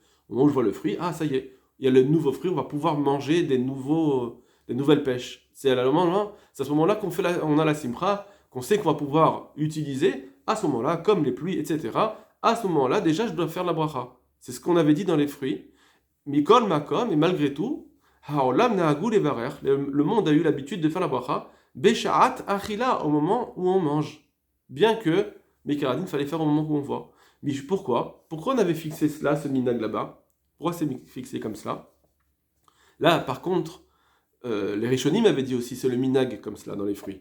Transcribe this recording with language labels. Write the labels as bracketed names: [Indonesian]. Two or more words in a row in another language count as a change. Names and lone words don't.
[French] Au moment où je vois le fruit, ça y est, il y a le nouveau fruit, on va pouvoir manger des nouvelles pêches. C'est à ce moment-là on a la simcha, qu'on sait qu'on va pouvoir utiliser, à ce moment-là, comme les pluies, etc. À ce moment-là, déjà, je dois faire la bracha. C'est ce qu'on avait dit dans les fruits. [Hebrew] מכל מקום, [French] et malgré tout, [Hebrew] העולם נהגו לברר, [French] le monde a eu l'habitude de faire la bracha, [Hebrew] בשעת אכילה, [French] au moment où on mange. Bien que, Mekaradin, fallait faire au moment où on voit. Mais pourquoi on avait fixé cela, ce minag là-bas? Pourquoi c'est fixé comme cela? Là, par contre, les Rishonim avaient dit aussi, c'est le minag comme cela dans les fruits.